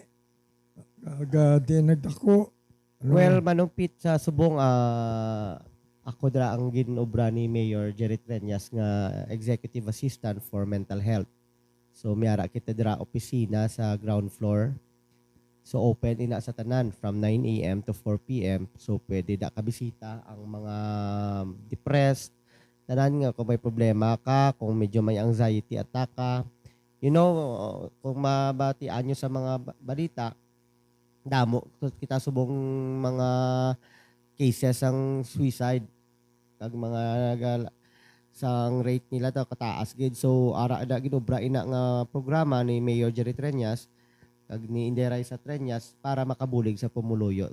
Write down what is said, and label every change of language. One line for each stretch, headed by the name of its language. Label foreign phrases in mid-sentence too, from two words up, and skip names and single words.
Hiligaynon: Di nagdako. Ano? Well, Manong Pete, sa subong ako dra ang ginobra ni Mayor Jerry Treñas nga
English: Executive Assistant for Mental Health.
Hiligaynon: So miyara kita dra opisina sa ground floor. So open ina sa tanan
English: from 9 a.m. to 4 p.m.
Hiligaynon: So pwede da kabisita ang mga depressed, tanan nga kung may problema ka, kung medyo may
English: anxiety attack
Hiligaynon: ka.
English: You know,
Hiligaynon: kung mabatian nyo sa mga balita, damo kita subong mga cases ang suicide kag mga sang rate nila ta kataas gid. So ara da ginobra ina nga programa ni Mayor Jerry Treñas kag ni Inday sa Treñas para makabulig sa pumuluyo.